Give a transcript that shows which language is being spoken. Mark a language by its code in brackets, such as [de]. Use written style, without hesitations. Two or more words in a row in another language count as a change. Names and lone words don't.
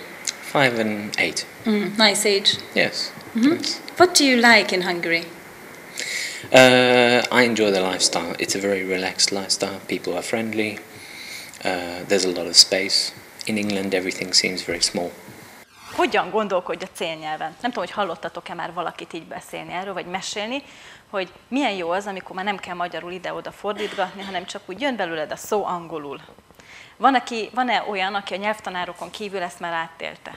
[en] 5 and 8. Nice age. Yes. Thanks. What do you like in Hungary? I enjoy the lifestyle. It's a very relaxed lifestyle. People are friendly. There's a lot of space. In England, everything seems very small. [hu] Hogyan gondolkodj a célnyelven? Nem tudom, hogy hallottatok-e már valakit így beszélni erről, vagy mesélni, hogy milyen jó az, amikor már nem kell magyarul ide-oda fordítgatni, hanem csak úgy jön belőled a szó angolul. Van-e olyan, aki a nyelvtanárokon kívül ezt már átélte?